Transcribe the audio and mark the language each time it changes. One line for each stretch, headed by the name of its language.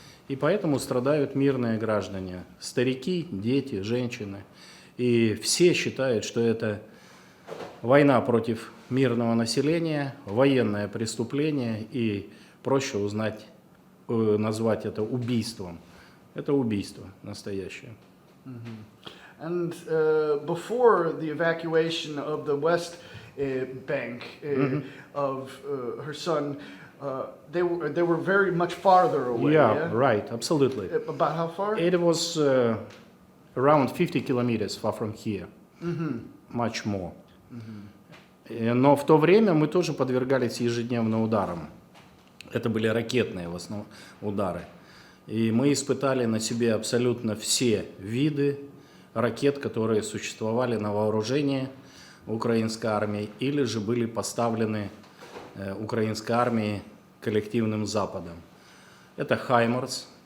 Russian: И поэтому страдают мирные граждане, старики, дети, женщины. И все считают, что это война против мирного населения, военное преступление, и проще назвать это убийством. Это убийство настоящее.
English: And before the evacuation of the West Bank of Kherson, they were very much farther away. Yeah, right, absolutely. About how far? It was around 50 kilometers far from here, much more.
Russian: Но в то время мы тоже подвергались ежедневным ударам. Это были ракетные в основном удары. И мы испытали на себе абсолютно все виды ракет, которые существовали на вооружении украинской армии или же были поставлены украинской армией коллективным Западом. Это «Хаймарс».